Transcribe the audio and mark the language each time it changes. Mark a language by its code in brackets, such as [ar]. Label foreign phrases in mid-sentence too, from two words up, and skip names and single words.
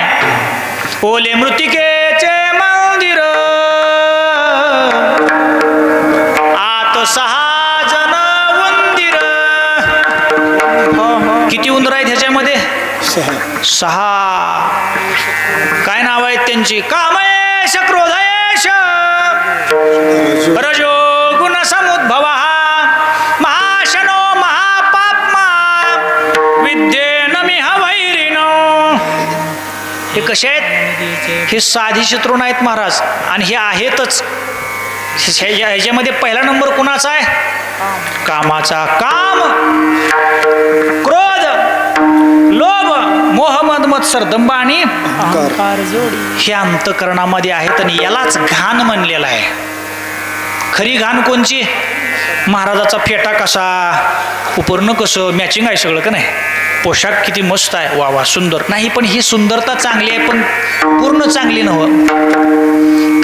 [mr] ओले मृतिकेचे मंदिर आत 6 जन उंदीर. किती उंदर आहेत ह्याच्यामध्ये? 6. काय नाव आहेत त्यांची? [sa] कामयेश, क्रोधयेश, रजो गुण समुद्भवा, महाशनो महापाप्मा, विद्येन मिह वैरिनो. [mr] हे कसे आहेत? हे साधी शत्रू नाहीत महाराज, आणि हे आहेतच. ह्याच्यामध्ये पहिला नंबर कुणाचा आहे? कामाचा. काम, क्रोध, लोभ, मोह, मद, मत्सर, दंभ आणि हे अंतःकरणामध्ये आहेत, आणि यालाच घाण म्हणलेलं आहे. खरी घाण कोणची? महाराजाचा फेटा कसा, उपरणं कसं, मॅचिंग आहे सगळं का नाही, पोशाख किती मस्त आहे, वा वा सुंदर. नाही, पण ही सुंदरता चांगली आहे, पण पूर्ण चांगली नव्हं.